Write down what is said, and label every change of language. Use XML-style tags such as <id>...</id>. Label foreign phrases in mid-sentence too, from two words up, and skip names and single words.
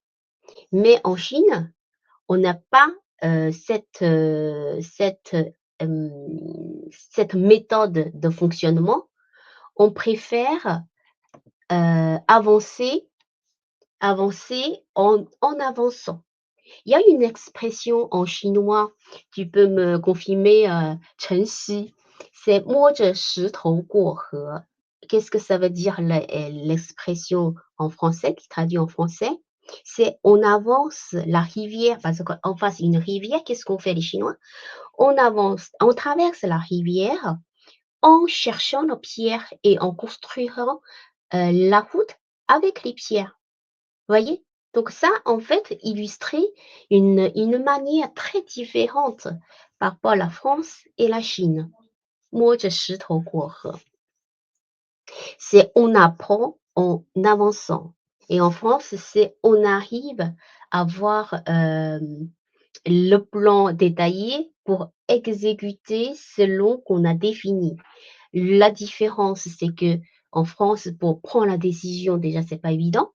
<fr>Mais en Chine, on n'a pas, hem, cette méthode de fonctionnement. On préfère, avancer en avançant. Il y a une expression en chinois, tu peux me confirmer, Chen Xi, c'est</fr> <zh>«摸着石头过河».</zh> <fr>Qu'est-ce que ça veut dire l'expression en français, qui traduit en français? C'est on avance la rivière, parce qu'en face une rivière, qu'est-ce qu'on fait les Chinois? On avance, on traverse la rivière en cherchant nos pierres et en construisant, la route avec les pierres. Voyez? Donc ça, en fait, illustrait une manière très différente par rapport à la France et la Chine.</fr> <zh>摸着石头过河.</zh> <fr>C'est on apprend en avançant et en France, c'est on arrive à voir, le plan détaillé pour exécuter selon qu'on a défini. La différence, c'est que en France, pour prendre la décision, déjà, c'est pas évident.</fr>